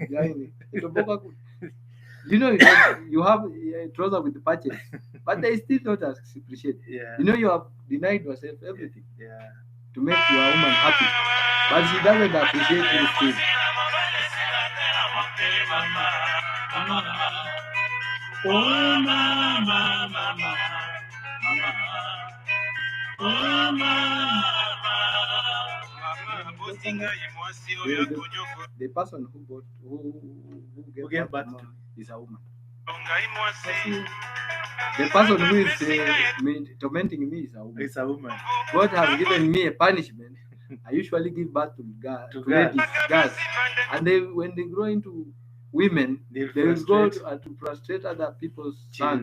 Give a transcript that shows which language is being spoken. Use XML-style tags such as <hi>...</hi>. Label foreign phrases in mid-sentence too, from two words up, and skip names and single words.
<en>You know, you have a trouser with the patches, but they still don't appreciate. Yeah. You know, you have denied yourself everything. Yeah. To make your woman happy, but she doesn't appreciate you still. Oh mama, mama, oh mama. The person who gave birth to mom is a woman. The person who is tormenting me is a woman. It's a woman. God has given me a punishment. I usually give birth to ladies, girls, and when they grow into women, they will go to frustrate other people's sons.</en>